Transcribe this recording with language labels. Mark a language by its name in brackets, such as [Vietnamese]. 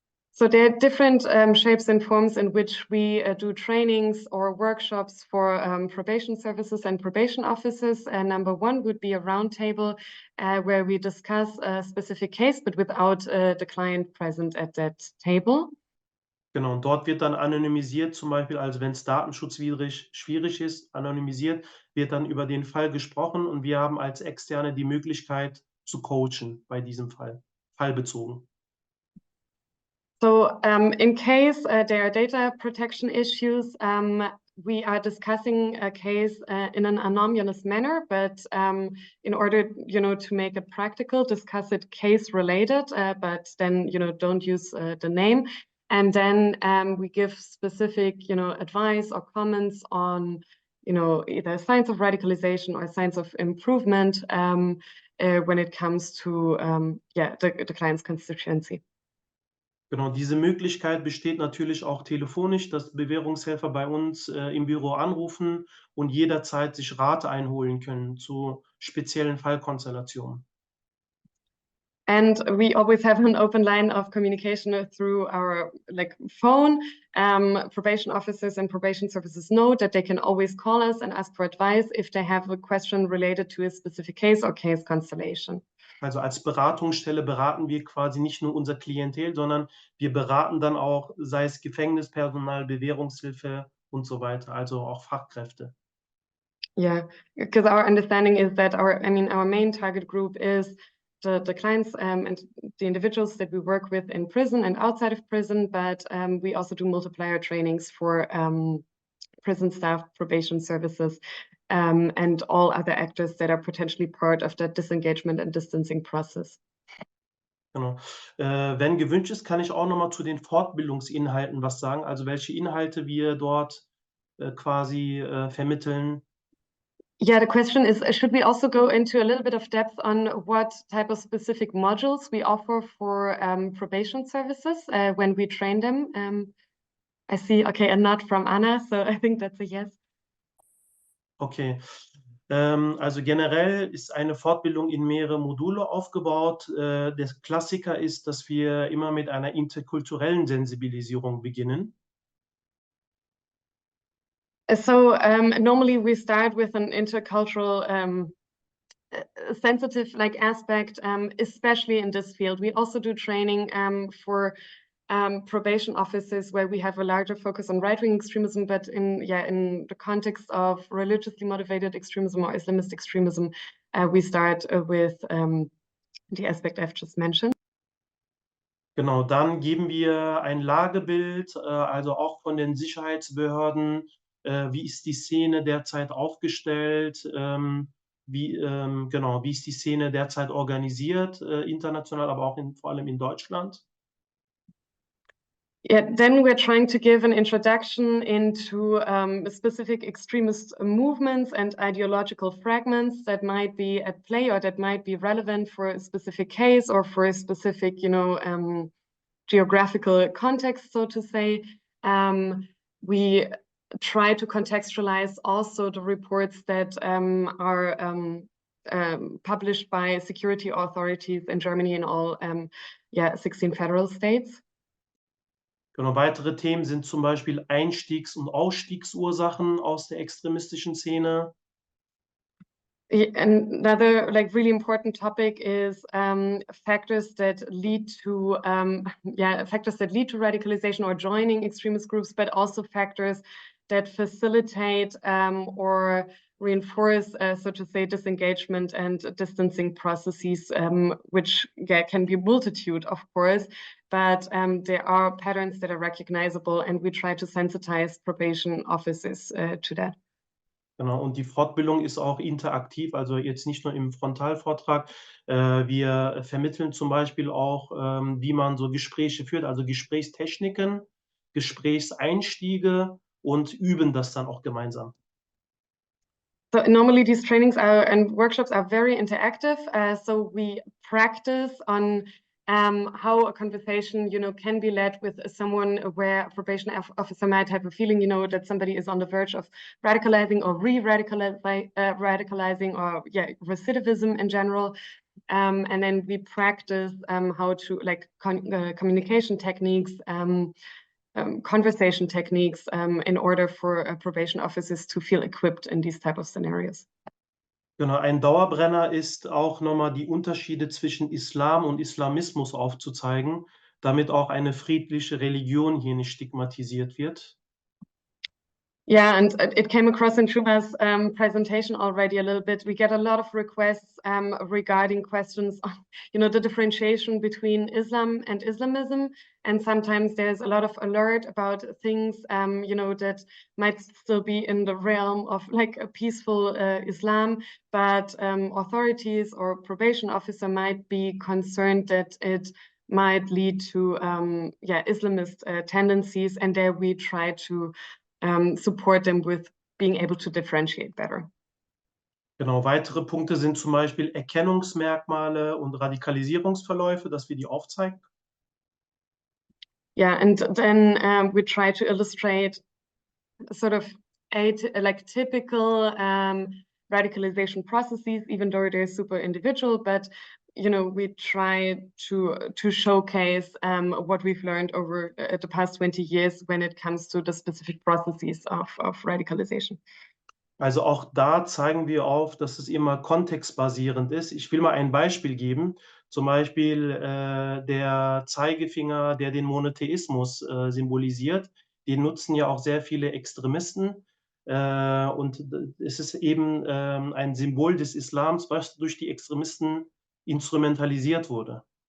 [English] So there are different shapes and forms in which we do trainings or workshops for probation services and probation officers. Number one would be a roundtable where we discuss a specific case, but without the client present at that table. [German] Genau, und dort wird dann anonymisiert, zum Beispiel, also wenn es datenschutzwidrig schwierig ist, anonymisiert, wird dann über den Fall gesprochen und wir haben als Externe die Möglichkeit zu coachen bei diesem Fall, fallbezogen. [English] So in case there are data protection issues, we are discussing a case in an anonymous manner, but in order, to make it practical, discuss it case related, but then, don't use the name. And then we give specific, advice or comments on, either signs of radicalization or signs of improvement when it comes to, the client's constituency. [German] Genau, diese Möglichkeit besteht natürlich auch telefonisch, dass Bewährungshelfer bei uns im Büro anrufen und jederzeit sich Rat einholen können zu speziellen Fallkonstellationen. [English] And we always have an open line of communication through our phone. Probation officers and probation services know that they can always call us and ask for advice if they have a question related to a specific case or case constellation. [German] Also als Beratungsstelle beraten wir quasi nicht nur unser Klientel, sondern wir beraten dann auch, sei es Gefängnispersonal, Bewährungshilfe und so weiter, also auch Fachkräfte. [English] Yeah, because our understanding is that our main target group is the clients and the individuals that we work with in prison and outside of prison, but we also do multiplier trainings for prison staff, probation services, and all other actors that are potentially part of that disengagement and distancing process. [German] Genau. Wenn gewünscht ist, kann ich auch noch mal zu den Fortbildungsinhalten was sagen, also welche Inhalte wir dort quasi vermitteln. [English] Yeah, the question is, should we also go into a little bit of depth on what type of specific modules we offer for probation services when we train them? I see, okay, a nod from Anna, so I think that's a yes. Okay. [German] Also generell ist eine Fortbildung in mehrere Module aufgebaut. Der Klassiker ist, dass wir immer mit einer interkulturellen Sensibilisierung beginnen. [English] So normally we start with an intercultural sensitive aspect, especially in this field. We also do training for probation officers where we have a larger focus on right-wing extremism, but in the context of religiously motivated extremism or Islamist extremism, we start with the aspect I've just mentioned. [German] Genau, dann geben wir ein Lagebild, also auch von den Sicherheitsbehörden. Wie ist die Szene derzeit aufgestellt? Wie ist die Szene derzeit organisiert, international, aber auch vor allem in Deutschland? [English] Yeah, then we're trying to give an introduction into specific extremist movements and ideological fragments that might be at play or that might be relevant for a specific case or for a specific, geographical context, so to say. We try to contextualize also the reports that are published by security authorities in Germany in all 16 federal states. [German] Genau, weitere Themen sind zum Beispiel Einstiegs- und Ausstiegsursachen aus der extremistischen Szene. [English] Another really important topic is factors that lead to radicalization or joining extremist groups, but also factors that facilitate or reinforce, so to say, disengagement and distancing processes, which can be a multitude, of course, but there are patterns that are recognizable, and we try to sensitize probation officers to that. [German] Genau, und die Fortbildung ist auch interaktiv, also jetzt nicht nur im Frontalvortrag. Wir vermitteln zum Beispiel auch, wie man so Gespräche führt, also Gesprächstechniken, Gesprächseinstiege und üben das dann auch gemeinsam. [English] So normally these trainings and workshops are very interactive. So we practice on how a conversation, can be led with someone where a probation officer might have a feeling, that somebody is on the verge of radicalizing or radicalizing or recidivism in general. And then we practice how to communication techniques, conversation techniques in order for probation officers to feel equipped in these type of scenarios. [German] Genau, ein Dauerbrenner ist auch nochmal die Unterschiede zwischen Islam und Islamismus aufzuzeigen, damit auch eine friedliche Religion hier nicht stigmatisiert wird. [English] Yeah, and it came across in Cuma's presentation already a little bit. We get a lot of requests regarding questions on, the differentiation between Islam and Islamism. And sometimes there's a lot of alert about things, that might still be in the realm of a peaceful Islam, but authorities or probation officer might be concerned that it might lead to, Islamist tendencies. And there we try to support them with being able to differentiate better. [German] Genau, weitere Punkte sind zum Beispiel Erkennungsmerkmale und Radikalisierungsverläufe, dass wir die aufzeigen. [English] Yeah, and then we try to illustrate sort of typical radicalization processes, even though they're super individual, but we try to showcase what we've learned over the past 20 years when it comes to the specific processes of radicalization. [German] Also auch da zeigen wir auf, dass es immer kontextbasierend ist. Ich will mal ein Beispiel geben. Zum Beispiel der Zeigefinger, der den Monotheismus symbolisiert. Den nutzen ja auch sehr viele Extremisten. Und es ist eben ein Symbol des Islams, was durch die Extremisten instrumentalisiert wurde.